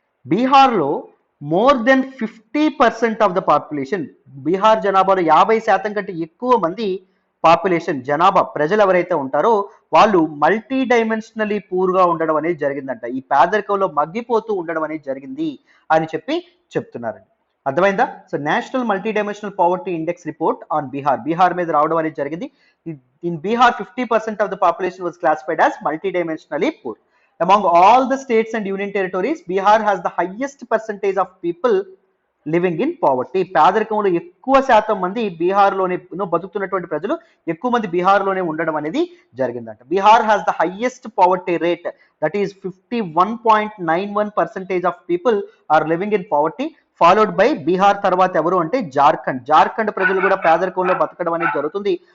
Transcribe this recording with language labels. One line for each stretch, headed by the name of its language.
Telugu: బీహార్లో
English: more than 50% of the population,
Telugu: Bihar జనాభాలో 50% కంటే ఎక్కువ మంది పాపులేషన్ జనాభా ప్రజలు ఎవరైతే ఉంటారో వాళ్ళు మల్టీ డైమెన్షనలీ పూర్గా ఉండడం అనేది జరిగిందంట. ఈ పేదరికంలో మగ్గిపోతూ ఉండడం అనేది జరిగింది అని చెప్తున్నారండి. అర్థమైందా? So national multi dimensional poverty index report on Bihar మీద రావడం అనేది జరిగింది.
English: In Bihar 50% of the population was classified as multi dimensionally poor. Among all the states and union territories, Bihar has the highest percentage of people living in poverty.
Telugu: పేదరికంలో ఎక్కువ శాతం మంది బీహార్లోనే బతుకుతున్నటువంటి ప్రజలు ఎక్కువ మంది బీహార్లోనే ఉండడం అనేది జరిగిందంట.
English: Bihar has the highest poverty rate, that is 51.91% of people are living in poverty.
Telugu: Followed by Bihar తర్వాత ఎవరు అంటే జార్ఖండ్ ప్రజలు కూడా పేదరికంలో బతకడం అనేది జరుగుతుంది.